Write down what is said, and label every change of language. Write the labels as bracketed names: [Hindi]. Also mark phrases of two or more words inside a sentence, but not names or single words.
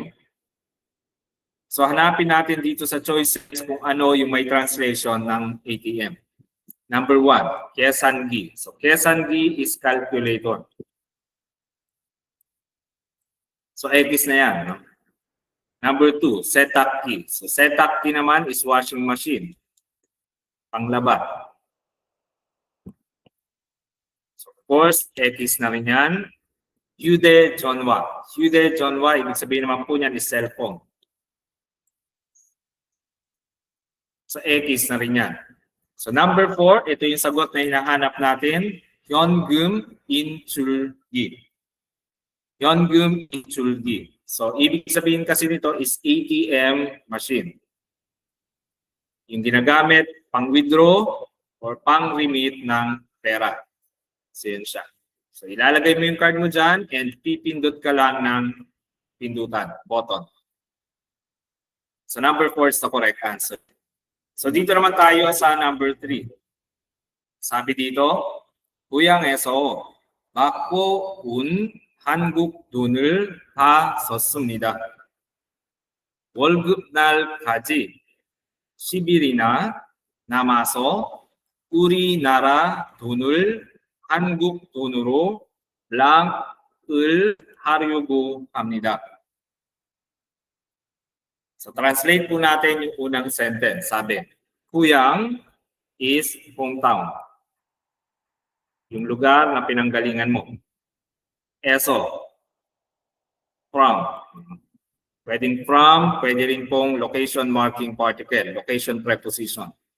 [Filipino] So hanapin natin dito sa choices kung ano yung may translation ng ATM. [English] Number 1, Kesangi. So Kesangi is calculator. [Filipino] So X na yan. No? [English] Number 2, Setakki. So Setakki naman is washing machine. Panglaba. So of course, [Filipino] X na rin yan. [Korean] 휴대 전화. 휴대 전화, [Filipino] ibig sabihin naman po niyan [English] is cellphone. [Filipino] So X na rin yan. So number 4, ito yung sagot na hinahanap natin. [Korean] 현금 인출기. 현금 인출기. [Filipino] So ibig sabihin kasi nito [English] is ATM machine. [Filipino] Yung ginagamit pang-withdraw or pang-remit ng pera. So yun siya. So ilalagay mo yung card mo dyan and pipindot ka lang ng pindutan, [English] button. So number 4 is the correct answer. [Filipino] So dito naman tayo sa number 3. Sabi dito, [Korean] 고향에서 받고 온 한국 돈을 다 썼습니다. 월급날까지 10일이나 남아서 우리나라 돈을 한국 돈으로 랑을 하려고 합니다. [Filipino] So translate po natin yung unang sentence. Sabi, Kuyang [English] is hometown. [Filipino] Yung lugar na pinanggalingan mo. [English] Eso, from. [Filipino] Pwedeng from, pwede rin pong [English] location marking particle, location preposition.